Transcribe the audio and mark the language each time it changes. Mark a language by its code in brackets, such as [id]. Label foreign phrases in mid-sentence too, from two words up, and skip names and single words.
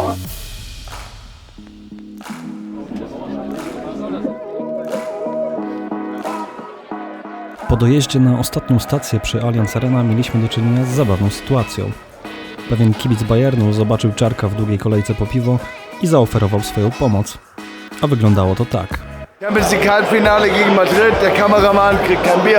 [pl] Po dojeździe na ostatnią stację przy Allianz Arena mieliśmy do czynienia z zabawną sytuacją. Pewien kibic Bayernu zobaczył Czarka w długiej kolejce po piwo i zaoferował swoją pomoc. A wyglądało to tak. [de] Champions League Halbfinale gegen Madrid, der Kameramann kriegt kein Bier.